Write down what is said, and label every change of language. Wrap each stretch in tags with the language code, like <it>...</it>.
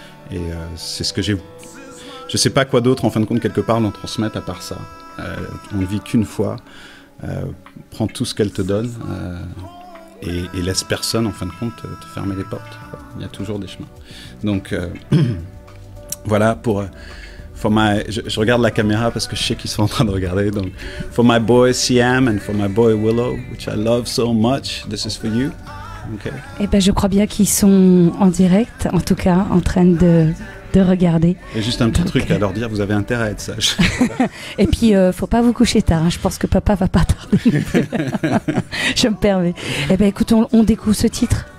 <fr>Et c'est ce que j'ai. Je sais pas quoi d'autre en fin de compte quelque part l'en transmettre à part ça. On ne vit qu'une fois. Prends tout ce qu'elle te donne et laisse personne en fin de compte te fermer les portes. Il y a toujours des chemins. Donc voilà pour. Je regarde la caméra parce que je sais qu'ils sont en train de regarder. Donc,</fr> <en>for my boy Siam and for my boy Willow, which I love so much, this is for you. Okay.</en> <fr>Eh ben, je crois bien qu'ils sont en direct, en tout cas, en train de regarder. Et juste un petit truc à leur dire, vous avez intérêt à être sage. Et puis, faut pas vous coucher tard. Hein. Je pense que papa va pas tarder. Je me permets. Eh ben, écoute, on découvre ce titre.</fr>